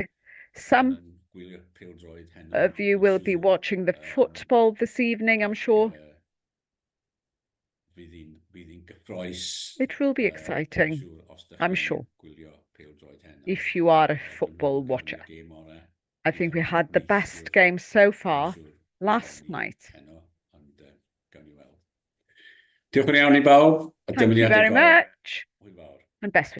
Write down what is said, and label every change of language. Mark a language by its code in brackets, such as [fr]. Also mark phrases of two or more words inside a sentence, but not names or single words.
[en] Some of you will be watching the football this evening, I'm sure. It will be exciting, I'm sure, if you are a football watcher. I think we had the best game so far last night. [cy] Diolch yn iawn I bawb. [en] Thank you very much, and best wishes.